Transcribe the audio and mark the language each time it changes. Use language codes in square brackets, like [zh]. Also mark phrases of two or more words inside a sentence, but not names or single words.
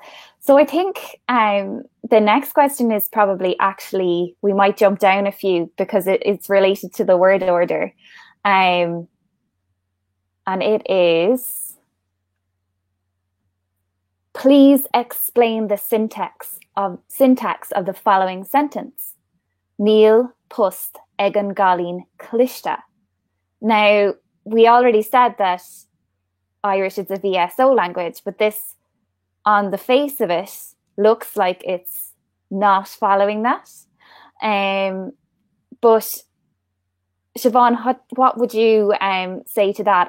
[en] So I think the next question is probably actually, we might jump down a few because it's related to the word order. And it is, please explain the syntax of the following sentence. [ga] Níl post ag an galín cliste. [en] Now, we already said that Irish is a VSO language, but this, on the face of it, looks like it's not following that. But Siobhán, what would you say to that?